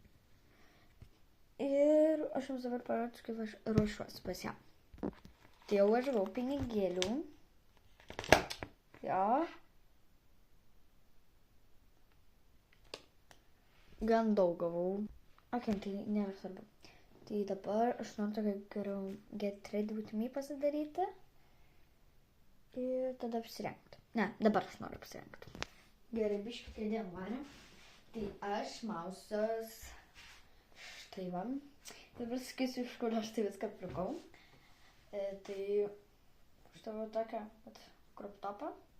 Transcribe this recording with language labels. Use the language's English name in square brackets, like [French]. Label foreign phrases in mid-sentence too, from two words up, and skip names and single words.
[Lithuanian] Ir aš jums dabar parodysiu, kaip aš ruošiuosi pas ją. Tai jau aš gavau pinigėlių. Jo. Gan daug gavau. Tai nėra svarbu. Tai dabar aš noriu tokį geriau [English] get ready with me [Lithuanian] pasidaryti. Ir tada apsirengti. Ne, dabar aš noriu apsirengti. Gerai, biškį kėdėm varė. Tai aš, mausas, štai va. Dabar sakysiu, iš kur aš tai viską pirkau. Tai štai va tokia [English] crop topą.